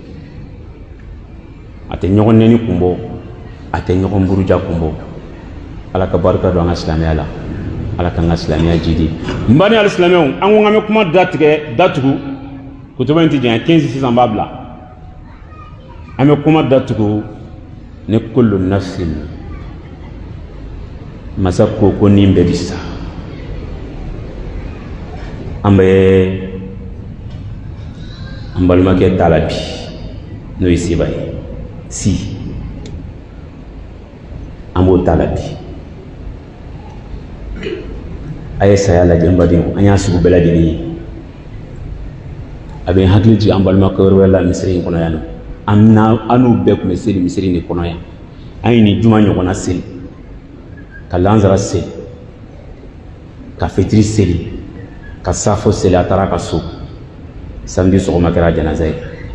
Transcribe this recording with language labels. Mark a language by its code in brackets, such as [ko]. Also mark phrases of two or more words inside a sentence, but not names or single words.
[bm] a tɛ ɲɔgɔn nɛni kun bɔ a tɛ ɲɔgɔn buruja kun bɔ ala ka barika don an ka silamɛya la ala k'an ka silamɛya jidi n bani ali silamɛw an ko an bɛ kuma datugu kutuba in tɛ janya 15 sisan b'a bila an bɛ kuma datugu ni [ar] كل نفس [bm] masa ko nin bɛɛ bi sa an bɛ an balimakɛ ta la bi n'o ye seba ye si an b'o ta la bi a ye saya lajɛ n badenw an y'a sugu bɛɛ lajɛlen ye a bɛ n hakili jigin an balimakɛ wɛrɛ la misiri in kɔnɔ yan nɔ an n'u bɛɛ tun bɛ seli misiri in de kɔnɔ yan an ye nin juma ɲɔgɔnna seli ka lansara seli ka fitiri seli ka safo seli a taara ka so samedi sɔgɔma kɛra janaza ye